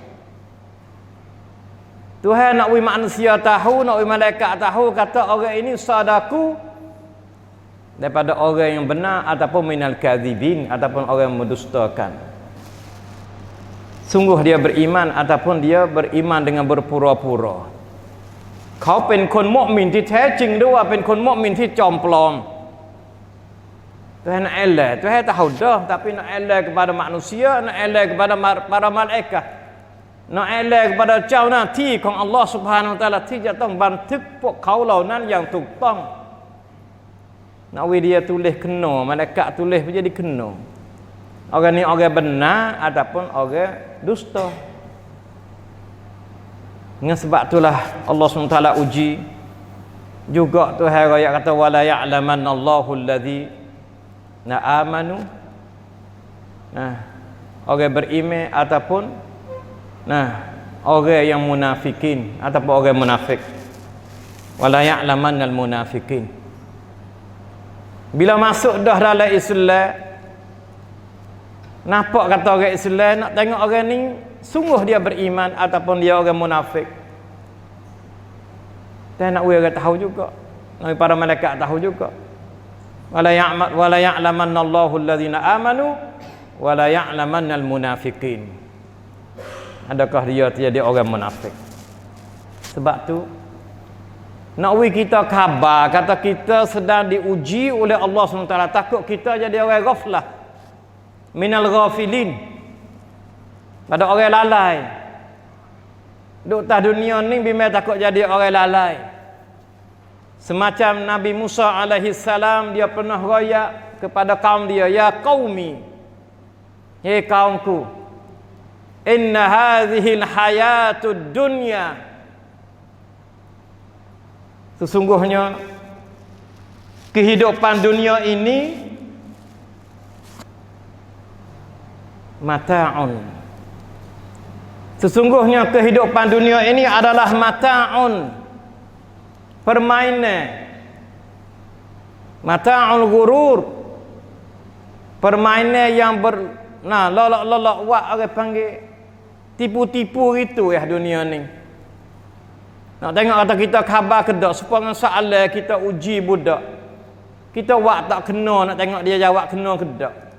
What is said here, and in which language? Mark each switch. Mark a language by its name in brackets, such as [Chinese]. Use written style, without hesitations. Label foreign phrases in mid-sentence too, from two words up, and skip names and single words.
[Malay] Tuhan nak bagi manusia tahu, nak bagi malaikat tahu kata orang ini sadaku daripada orang yang benar ataupun [Arabic] من الكاذبين, [Malay] ataupun orang yang mendustakan. Sungguh dia beriman ataupun dia beriman dengan berpura-pura. [Thai] เขาเป็นคนมุมินที่แท้จริงหรือว่าเป็นคนมุมินที่จอมปลอม [Malay] Tuhan Allah, Tuhan tahu dah, tapi nak Allah kepada manusia, nak Allah kepada para malaikat, nak Allah kepada [Thai] เจ้าหน้าที่ของ [Malay] Allah [Arabic] سبحانه وتعالى [Thai] ที่จะต้องบันทึกพวกเขาเหล่านั้นอย่างถูกต้อง [Malay] nak dia tulis kena, malaikat tulis menjadi kena. Orang ni orang benar ataupun orang dusta. Dengan sebab itulah Allah SWT uji juga Tuhan raya kata [Arabic] ولَيعلمنّ الله الذين آمنوا. [Malay] Nah, orang beriman ataupun orang yang munafikin ataupun orang munafik. [Arabic] وليعلمنّ المنافقين. [Malay] Bila masuk dah dalam Islam, nampak kata orang Islam, nak tengok orang ni sungguh dia beriman ataupun dia orang munafik. Dan nak orang tahu juga, nak para malaikat tahu juga. [Arabic] وليعلمنّ الله الذين آمنوا وليعلمنّ المنافقين. [Malay] Adakah dia jadi orang munafik? Sebab tu nak kita khabar kata kita sedang diuji oleh Allah SWT, takut kita jadi orang ghaflah, [Arabic] من الغافلين, [Malay] pada orang lalai. Duk atas dunia ni bimbang takut jadi orang lalai. Semacam Nabi Musa [Arabic] عليه السلام, [Malay] dia pernah royak kepada kaum dia, [Arabic] يا قومي, [Malay] hei kaumku, [Arabic] إن هذه الحياة الدنيا, [Malay] sesungguhnya kehidupan dunia ini mata'un. Sesungguhnya kehidupan dunia ini adalah mata'un, permainan, [Arabic] متاع الغرور, [Malay] permainan yang lolok-lolok wak orang panggil tipu-tipu itu ya dunia ni. Nak tengok kata kita khabar kedak supaya soalan kita uji budak, kita wak tak kena, nak tengok dia jawab kena kedak.